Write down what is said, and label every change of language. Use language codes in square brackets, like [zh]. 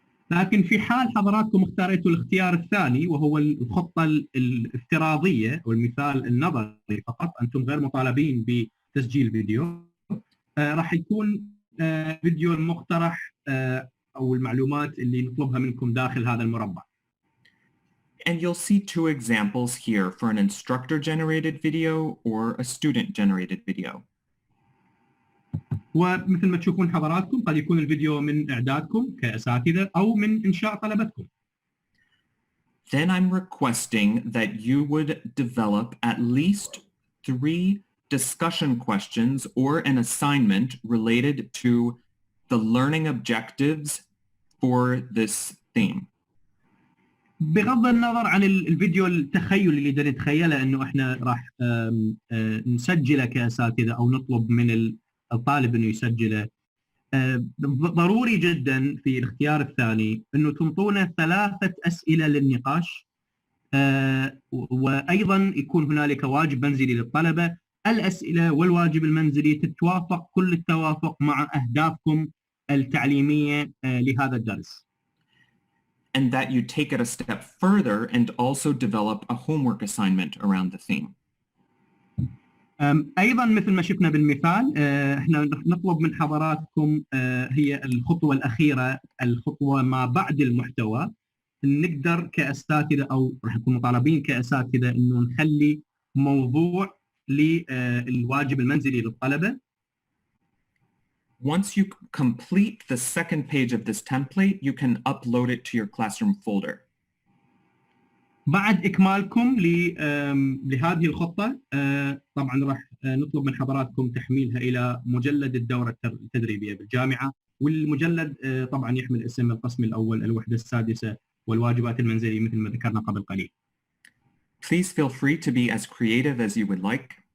[ar] لكن في حال حضراتكم اختاريتوا الاختيار الثاني وهو الخطة الافتراضية والمثال النظري فقط، أنتم غير مطالبين بتسجيل فيديو، راح يكون فيديو المقترح أو المعلومات اللي نطلبها منكم داخل هذا المربع. [en] And you'll see two examples here for an instructor-generated video or a student-generated video. [ar] ومثل ما تشوفون حضراتكم قد يكون الفيديو من إعدادكم كأساتذة أو من إنشاء طلبتكم. [en] Then I'm requesting that you would develop at least 3 discussion questions or an assignment related to the learning objectives for this theme. [ar] بغض النظر عن الفيديو التخيل اللي بدنا نتخيله انه احنا راح نسجله كاساتذه او نطلب من الطالب انه يسجله، ضروري جدا في الاختيار الثاني انه تنطونا 3 اسئله للنقاش، وايضا يكون هنالك واجب منزلي للطلبه. الاسئله والواجب المنزلي تتوافق كل التوافق مع اهدافكم التعليميه لهذا الدرس. [en] And that you take it a step further and also develop a homework assignment around the theme. [ar] أيضا مثل ما شفنا بالمثال احنا نطلب من حضراتكم هي الخطوة الأخيرة، الخطوة ما بعد المحتوى. نقدر كأساتذة أو راح نكون مطالبين كأساتذة إنه نخلي موضوع للواجب المنزلي للطلبة. [en] Once you complete the second page of this template, you can upload it to your classroom folder. [ar] بعد إكمالكم لهذه الخطة طبعا راح نطلب من حضراتكم تحميلها إلى مجلد الدورة التدريبية بالجامعة، والمجلد طبعا يحمل اسم القسم الأول، الوحدة السادسة، والواجبات المنزلية مثل ما ذكرنا قبل قليل. [en] Please feel free to be as creative as you would like.